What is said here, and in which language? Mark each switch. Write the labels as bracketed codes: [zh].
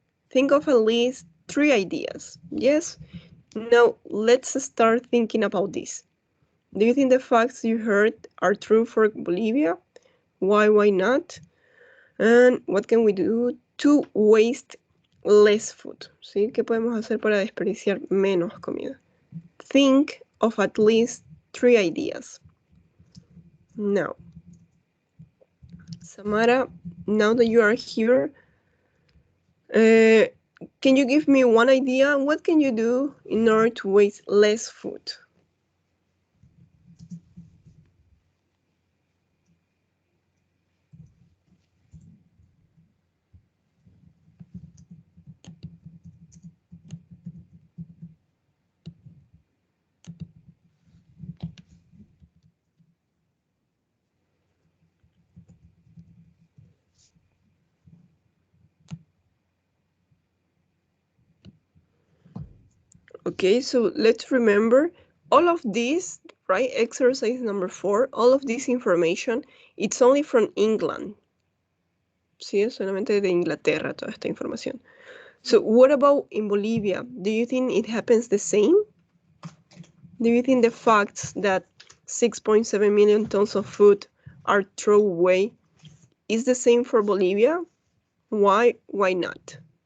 [en] Think of at least 3 ideas, yes? Now, let's start thinking about this. Do you think the facts you heard are true for Bolivia? Why not? And what can we do to waste less food? [es] ¿Sí? ¿Qué podemos hacer para desperdiciar menos comida? [en] Think of at least 3 ideas. Now, Samara, now that you are here, can you give me one idea? What can you do in order to waste less food? Okay, so let's remember all of this, right? Exercise number 4, all of this information, it's only from England. [es] Sí, es solamente de Inglaterra toda esta información. [en] So what about in Bolivia? Do you think it happens the same? Do you think the facts that 6.7 million tons of food are thrown away is the same for Bolivia? Why not?